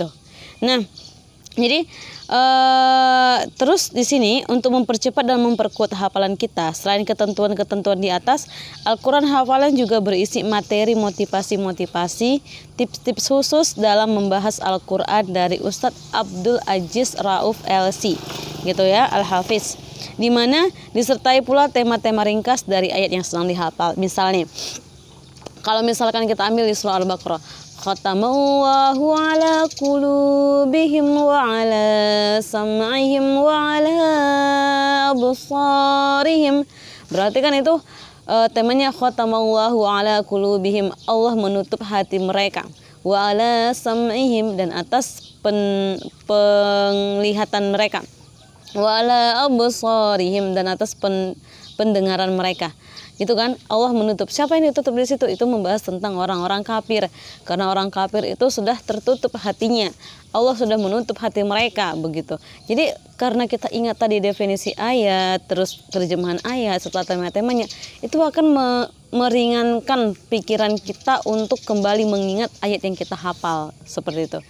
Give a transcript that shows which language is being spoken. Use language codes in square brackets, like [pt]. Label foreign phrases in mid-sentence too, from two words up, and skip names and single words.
[id] Nah, jadi terus di sini untuk mempercepat dan memperkuat hafalan kita, selain ketentuan-ketentuan di atas, Al-Quran hafalan juga berisi materi motivasi-motivasi, tips-tips khusus dalam membahas Al-Quran dari Ustadz Abdul Aziz Rauf LC, gitu ya, Al-Hafiz, di mana disertai pula tema-tema ringkas dari ayat yang sedang dihafal. Misalnya, kalau misalkan kita ambil di surah Al-Baqarah, [ar] ختم الله على قلوبهم وعلى سمعهم وعلى أبصارهم. [id] Berarti kan itu temanya [ar] ختم الله على قلوبهم, [id] Allah menutup hati mereka. [ar] وعلى سمعهم, [id] dan atas penglihatan mereka, [ar] وعلى أبصارهم, [id] dan atas pendengaran mereka. Itu kan Allah menutup. Siapa yang ditutup di situ? Itu membahas tentang orang-orang kafir. Karena orang kafir itu sudah tertutup hatinya. Allah sudah menutup hati mereka begitu. Jadi karena kita ingat tadi definisi ayat, terus terjemahan ayat setelah tema-temanya, itu akan meringankan pikiran kita untuk kembali mengingat ayat yang kita hafal seperti itu.